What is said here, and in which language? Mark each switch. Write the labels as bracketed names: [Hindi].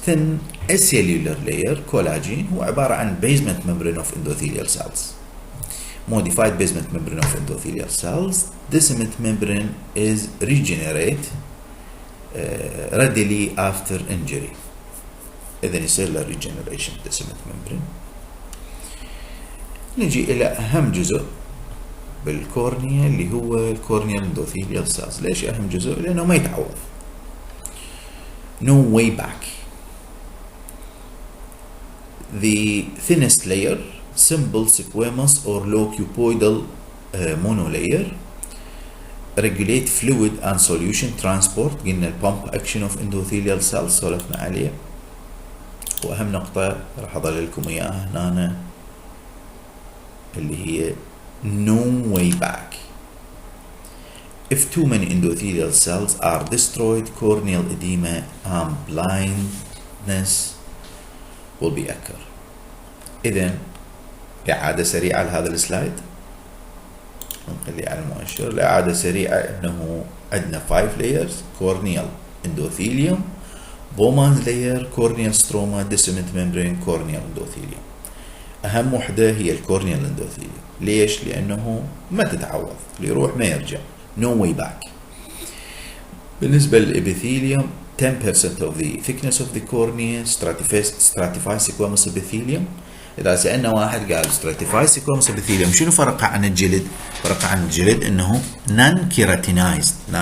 [English] thin acellular layer collagen [Arabic] هو عبارة عن [English] basement membrane of endothelial cells. Modified basement membrane of endothelial cells. Descent membrane is regenerate readily after injury. [Arabic] إذا يصير له [English] regeneration descent membrane. [Arabic] نجي إلى أهم جزء بالكورنيا اللي هو الكورنيال [English] endothelial cells. [Arabic] ليش أهم جزء؟ لأنه ما يتعوض. [English] No way back. The thinnest layer, simple squamous or low cuboidal monolayer, regulate fluid and solution transport. [Arabic] قلنا [English] pump action of endothelial cells [Arabic] سولفنا عليه. وأهم نقطة راح أضل لكم إياها هنا اللي هي [English] no way back. If too many endothelial cells are destroyed, corneal edema and blindness will be occur. [Arabic] إذن إعادة سريعة لهذا السلايد. نخليه على المؤشر. الإعادة سريعة إنه عندنا [English] 5 layers: corneal endothelium, Bowman's layer, corneal stroma, descent membrane, corneal endothelium. [Arabic] أهم وحدة هي الكورنيال endothelium. ليش؟ لأنه ما تتعوض، اللي يروح ما يرجع. [English] No way back. [Arabic] بالنسبة للإبيثيليوم [English] 10% of the thickness of the cornea, stratified squamous epithelium. [Arabic] إذا سألنا واحد قال [English] stratified squamous epithelium [Arabic] شنو فرقه عن الجلد؟ فرقه عن الجلد إنه [English] non-keratinized.